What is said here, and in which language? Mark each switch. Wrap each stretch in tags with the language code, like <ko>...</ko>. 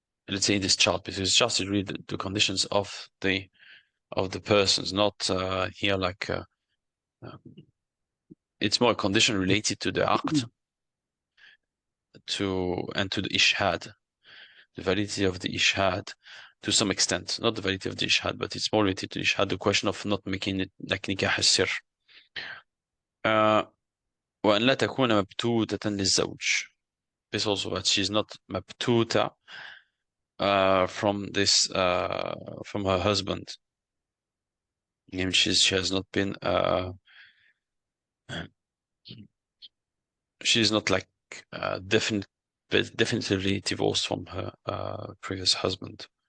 <en>let's say, in this chart, because it's just really the conditions of the persons, not here like, it's more a condition related to the aqd, and to the ishhad, the validity of the ishhad to some extent, not the validity of the ishhad, but it's more related to ishhad, the question of not making it like nikah al-sir.</en> <ar>وأن لا تكون مبتوتة للزوج.</ar> <en>This also that she's not مبتوتة from this from her husband. And she has not been she's not like definitively divorced from her previous husband.</en>